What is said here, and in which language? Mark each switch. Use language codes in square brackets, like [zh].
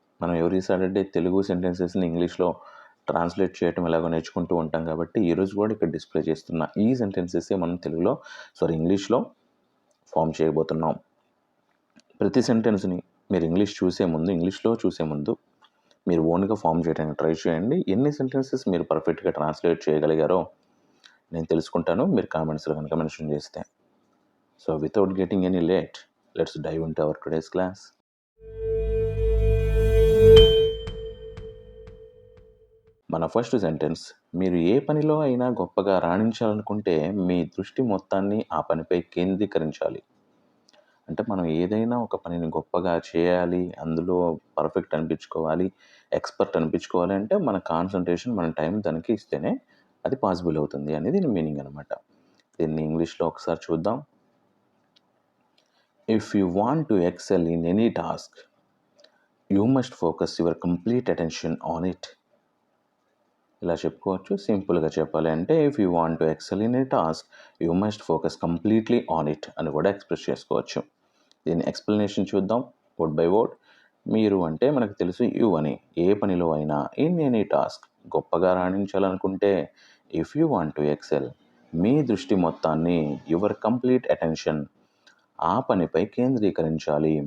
[te] మనం every Saturday Telugu సెంటెన్సెస్ని ఇంగ్లీష్లో translate చేయడం ఎలాగో నేర్చుకుంటూ ఉంటాం కాబట్టి ఈరోజు కూడా ఇక్కడ డిస్ప్లే చేస్తున్న ఈ సెంటెన్సెస్ మనం ఇంగ్లీష్లో ఫామ్ చేయబోతున్నాం. ప్రతి సెంటెన్స్ని మీరు ఇంగ్లీష్లో చూసే ముందు మీరు ఓన్గా ఫామ్ చేయడానికి ట్రై చేయండి. ఎన్ని సెంటెన్సెస్ మీరు పర్ఫెక్ట్గా ట్రాన్స్లేట్ చేయగలిగారో నేను తెలుసుకుంటాను మీరు కామెంట్స్లో కనుక మెన్షన్ చేస్తే. [en] So without getting any late, let's dive into our today's class. [te] మన ఫస్ట్ సెంటెన్స్, మీరు ఏ పనిలో అయినా గొప్పగా రాణించాలనుకుంటే మీ దృష్టి మొత్తాన్ని ఆ పనిపై కేంద్రీకరించాలి. అంటే మనం ఏదైనా ఒక పనిని గొప్పగా చేయాలి, అందులో పర్ఫెక్ట్ అనిపించుకోవాలి, ఎక్స్పర్ట్ అనిపించుకోవాలి అంటే మన కాన్సన్ట్రేషన్, మన టైం దానికి ఇస్తేనే అది పాసిబుల్ అవుతుంది అనేది దీని మీనింగ్ అనమాట. దీన్ని ఇంగ్లీష్లో ఒకసారి చూద్దాం. [en] If you want to excel in any task, you must focus your complete attention on it. [te] ఇలా చెప్పుకోవచ్చు. సింపుల్గా చెప్పాలి అంటే [en] if you want to excel in a task you must focus completely on it [te] అని కూడా ఎక్స్ప్రెస్ చేసుకోవచ్చు. దీని explanation చూద్దాం వర్డ్ బై వర్డ్. మీరు అంటే మనకు తెలుసు యూ అని. ఏ పనిలో అయినా [en] in any task [te] గొప్పగా రాణించాలనుకుంటే [en] if you want to excel [te] మీ దృష్టి మొత్తాన్ని [en] your complete attention [te] ఆ పనిపై కేంద్రీకరించాలి.